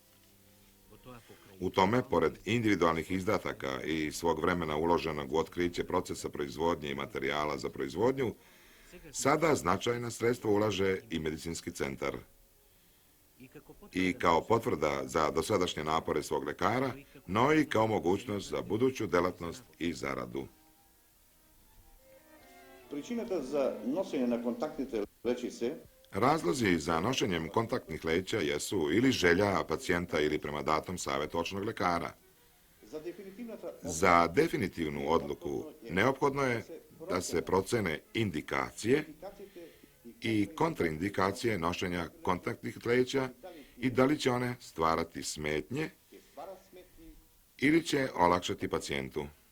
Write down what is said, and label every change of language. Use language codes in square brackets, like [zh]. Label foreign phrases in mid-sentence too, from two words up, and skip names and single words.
[sr] U tome, pored individualnih izdataka i svog vremena uloženog u otkriće procesa proizvodnje i materijala za proizvodnju, sada značajna sredstva ulaže i medicinski centar. I kao potvrda za dosadašnje napore svog lekara, no i kao mogućnost za buduću delatnost i zaradu. [mk] Причината за носење на контактните лечице [sr] Razlozi za nošenjem kontaktnih leća jesu ili želja pacijenta ili prema datom savjetu očnog lekara. [mk] за дефинитивната [sr] Za definitivnu odluku neophodno je da se procene indikacije i kontraindikacije nošenja kontaktnih leća i da li će one stvarati smetnje ili će olakšati pacijentu.